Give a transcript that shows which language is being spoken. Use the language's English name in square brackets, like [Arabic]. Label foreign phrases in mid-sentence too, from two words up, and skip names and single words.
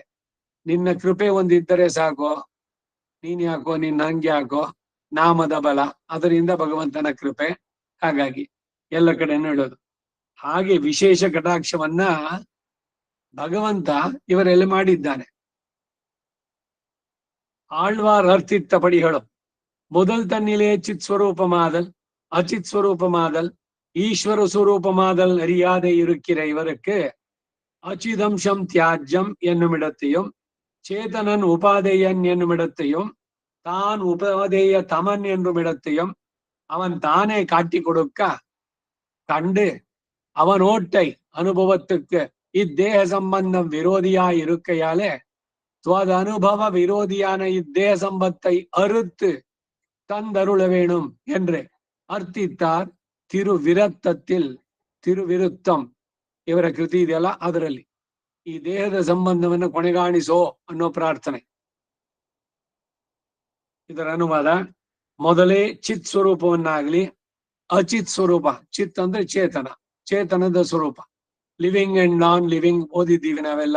[Kannada] ನಿನ್ನ ಕೃಪೆ ಒಂದಿದ್ದರೆ ಸಾಕೋ, ನೀನ್ ಯಾಕೋ, ನಿನ್ನ ಹಂಗೆ ಯಾಕೋ, ನಾಮದ ಬಲ, ಅದರಿಂದ ಭಗವಂತನ ಕೃಪೆ. ಹಾಗಾಗಿ ಎಲ್ಲ ಕಡೆ ಹೇಳೋದು. ಹಾಗೆ ವಿಶೇಷ ಕಟಾಕ್ಷವನ್ನ ಭಗವಂತ ಇವರೆಲ್ಲ ಮಾಡಿದ್ದಾನೆ. [Tamil] ஆழ்வார் அர்த்தித்தபடி ಹೇಳು, முதல் தன்னிலே சித் ஸ்வரூபமாதல் அச்சித் ஸ்வரூபமாதல் ஈஸ்வர சுரூபமாதல் அறியாதே இருக்கிற இவருக்கு அச்சிதம்சம் தியாஜ்யம் என்னுமிடத்தையும் சேதனன் உபாதேயன் என்னுமிடத்தையும் தான் உபாதேய தமன் என்னுமிடத்தையும் அவன் தானே காட்டி கொடுக்க கண்டு அவன் ஓட்டை அனுபவத்துக்கு இத்தேக சம்பந்தம் விரோதியாய் இருக்கையாலே துவத அனுபவ விரோதியான இத்தேக சம்பத்தை அறுத்து தந்தருள வேணும் என்று ಅರ್ಥಿತ್ತಾರ್. [Kannada] ತಿರುವಿರತ್ತத்தில் ತಿರುವಿರುತ್ತಂ ಇವರ ಕೃತಿ ಇದೆಯಲ್ಲ, ಅದರಲ್ಲಿ ಈ ದೇಹದ ಸಂಬಂಧವನ್ನು ಕೊನೆಗಾಣಿಸೋ ಅನ್ನೋ ಪ್ರಾರ್ಥನೆ. ಇದರ ಅನುವಾದ, ಮೊದಲೇ ಚಿತ್ ಸ್ವರೂಪವನ್ನಾಗ್ಲಿ ಅಚಿತ್ ಸ್ವರೂಪ, ಚಿತ್ ಅಂದ್ರೆ ಚೇತನ, ಚೇತನದ ಸ್ವರೂಪ, [English] living and non living [Kannada] ಓದಿದ್ದೀವಿ ನಾವೆಲ್ಲ.